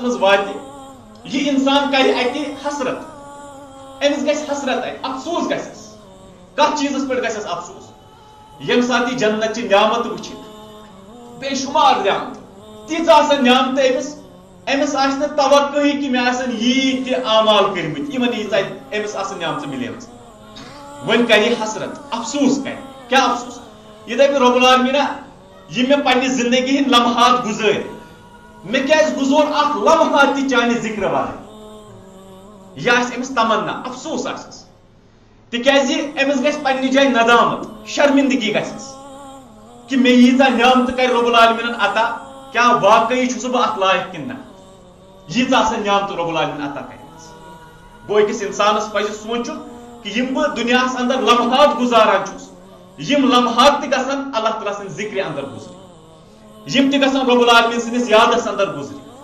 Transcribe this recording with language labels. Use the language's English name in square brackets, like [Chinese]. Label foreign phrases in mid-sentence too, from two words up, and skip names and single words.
[Kashmiri] مز واتہ یہ انسان کر اتہ حسرت امس گژھِ حسرت افسوس گژھس کت چیزس پہ گژھس افسوس یم سات یہ جنت چہ نعمت وچھت بے شمار نعمت تیز آسن نعمت امس آس توقع کہ مے آسن یہ تہ اعمال کرمت یمن امس آسن نعمت ملیمژ ون کر حسرت افسوس کر کیا افسوس یہ دپ [Arabic] رب العالمین [Kashmiri] یہ مے پنہ زندگی ہند لمحات گزار مے کیاز گزور اخ لمحات تہ چانہ ذکر والے یہ آس امس تمنا افسوس آسس تکیازِ امس گژھِ پننہِ جایہِ ندامت شرمندگی گژھس کہ مے ییٖژاہ نعمت کر [Arabic] رب العالمین [Kashmiri] عطا کیا واقعی چھُس بہٕ اتھ لایق کِنہٕ نہ ییٖژاہ آسن نعمت [Arabic] رب العالمین [Kashmiri] عطا کرمٕژ گوٚو أکِس انسانس پزِ سونچُن کہ یم بہٕ دُنیاہس اندر لمحات گزاران چھُس یم لمحات تہِ گژھن اللہ تعالیٰ سٕنٛدِ ذکرِ اندر گزرِ یم تہِ گژھن [Arabic] رب العالمین [Kashmiri] سٕنٛدِس یادس اندر گزرِ